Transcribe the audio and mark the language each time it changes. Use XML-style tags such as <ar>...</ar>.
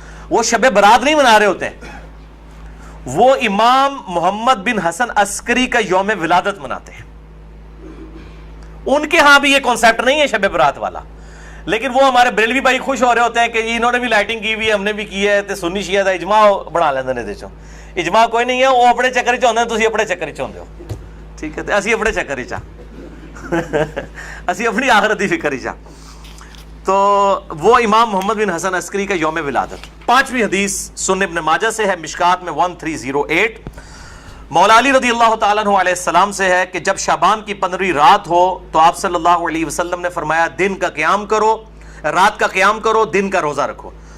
<ur>وہ شب برات نہیں منا رہے ہوتے ہیں, وہ امام محمد بن حسن عسکری کا یوم ولادت مناتے ہیں. ان کے ہاں بھی یہ کانسیپٹ نہیں ہے شب برات والا, لیکن وہ ہمارے بریلوی بھائی خوش ہو رہے ہوتے ہیں کہ انہوں نے بھی لائٹنگ کی ہوئی ہے, ہم نے بھی کی ہے,</ur> <pa>تے سنی شیعہ دا اجماع بنا لیندے نے. دیکھو اجماع کوئی نہیں ہے, وہ اپنے چکر چ ہوندے, تسی اپنے چکر چ ہوندے ہو, ٹھیک ہے, تے اسی اپنے چکر چ اسی اپنی آخرت دی فکر چ.</pa> <ur>تو وہ امام محمد بن حسن عسکری کا یوم ولادت. پانچویں حدیث سنن ابن ماجہ سے ہے, مشکات میں 1308 مولا علی رضی اللہ تعالیٰ عنہ علیہ السلام سے ہے کہ جب شعبان کی 15ویں رات ہو تو آپ صلی اللہ علیہ وسلم نے فرمایا دن کا قیام کرو, رات کا قیام کرو, دن کا روزہ رکھو.</ur>